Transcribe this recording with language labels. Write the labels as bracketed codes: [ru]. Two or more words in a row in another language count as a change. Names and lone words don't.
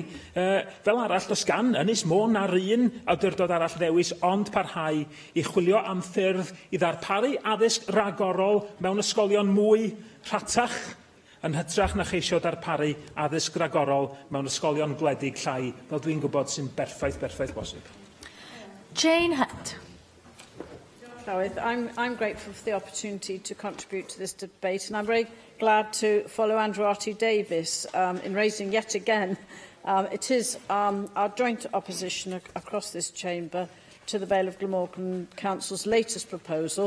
[cy] Fel arall, does gan Ynys Môn na'r un awdurdod arall ddewis, ond parhau i chwilio am ffyrdd i ddarparu addysg ragorol mewn ysgolion mwy rhatach, yn hytrach na cheisio darparu addysg ragorol mewn ysgolion gwledig llai, fel dwi'n gwybod sy'n berffaith bosib. [en] Jane Hunt. I'm grateful for the opportunity to contribute to this debate, and I'm very glad to follow Andrew Arty-Davies in raising yet again. It is our joint opposition across this chamber to the Vale of Glamorgan Council's latest proposal.